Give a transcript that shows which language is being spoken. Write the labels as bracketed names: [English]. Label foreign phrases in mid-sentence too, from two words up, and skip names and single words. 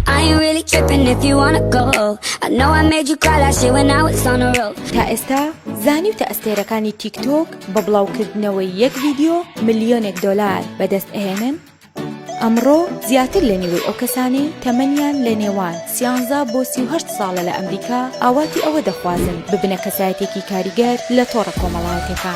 [English] ain't really tripping if you wanna go. I know I made you cry last year when I was on the road. [Central Kurdish] تا ئێستا زانی و تەئەستێرەکانی تیکتۆک بە بڵاوکردنەوەی یەک ڤیدیۆ ملیۆنێک دۆلار بەدەست ئەهێنن؟ ئەمڕۆ زیاتر لە نیوەی ئەو کەسانی تەمەنیان لە نێوان 13 بۆ 38 ساڵە لە ئەمریکا ئاواتی ئەوە دەخوازن ببنە کەسایەتێکی کاریگەر لە تۆڕە کۆمەڵایەتەکان.